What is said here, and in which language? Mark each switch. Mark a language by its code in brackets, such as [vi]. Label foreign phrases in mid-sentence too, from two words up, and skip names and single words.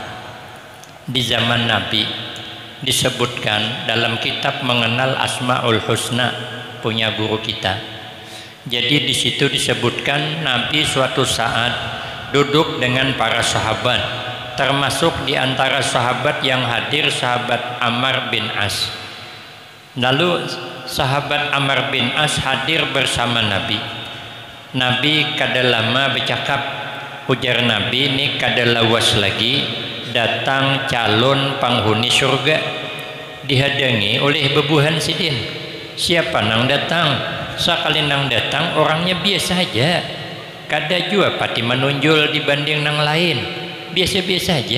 [id] Di zaman Nabi disebutkan dalam kitab Mengenal Asmaul Husna, punya guru kita. Jadi di situ disebutkan Nabi suatu saat duduk dengan para sahabat. Termasuk di antara sahabat yang hadir sahabat Ammar bin As. Lalu sahabat Ammar bin As hadir bersama Nabi. [bjn] Nabi kada lama bercakap. Ujar Nabi, ini kada lawas lagi datang calon penghuni surga, dihadangi oleh bebuhan sidin. [id] Siapa nang datang? [bjn] Sekali nang datang orangnya biasa aja, kada jua pati menonjol dibanding nang lain, biasa-biasa aja.